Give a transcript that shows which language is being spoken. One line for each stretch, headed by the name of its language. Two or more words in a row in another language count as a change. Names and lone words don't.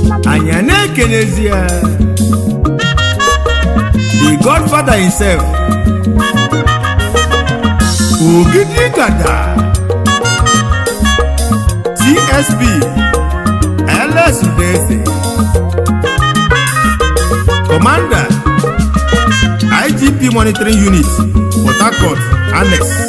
Igbo: Anyị a na-ekenezi ya.
English: The Godfather himself. Ogidi Gada. C S P. L S Udeze. Commander. I G P Monitoring Unit. Port Harcourt. Annex.